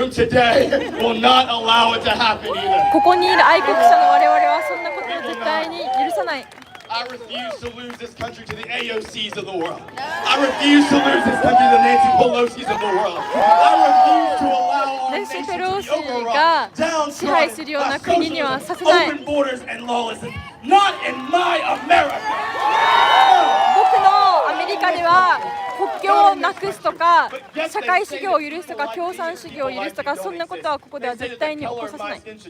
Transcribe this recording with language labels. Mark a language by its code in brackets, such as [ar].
[ja] ここにいる愛国者の我々はそんなことを絶対に許さない。 [en] I refuse to lose this country to the AOCs of the world. I refuse to lose this country to the Nancy Pelosi's of the world. I refuse to allow our nation to be overrun, downtrodden, open borders and lawlessness. Not in my America. [ja] 僕のアメリカでは国境をなくすとか社会主義を許すとか共産主義を許すとかそんなことはここでは絶対に起こさせない。